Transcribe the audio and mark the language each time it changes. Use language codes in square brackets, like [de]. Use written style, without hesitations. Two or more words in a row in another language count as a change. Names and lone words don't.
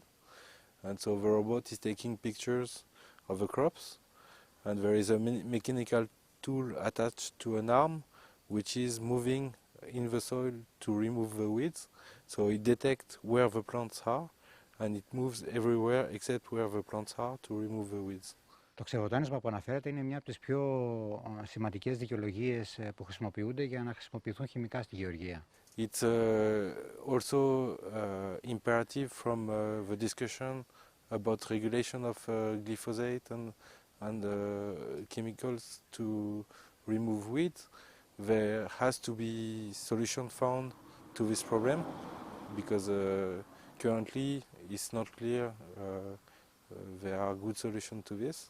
[en] And so the robot is taking pictures of the crops, and there is a mechanical tool attached to an arm which is moving in the soil to remove the weeds. So it detects where the plants are, and it moves everywhere except where the plants are to remove the weeds. [el] Το ξεβοτάνισμα που αναφέρεται είναι μια από τις πιο σημαντικές δικαιολογίες που χρησιμοποιούνται για να χρησιμοποιηθούν χημικά στη γεωργία. [en] It's also imperative from the discussion about regulation of glyphosate and chemicals to remove weeds. There has to be solution found to this problem, because currently it's not clear there are good solutions to this.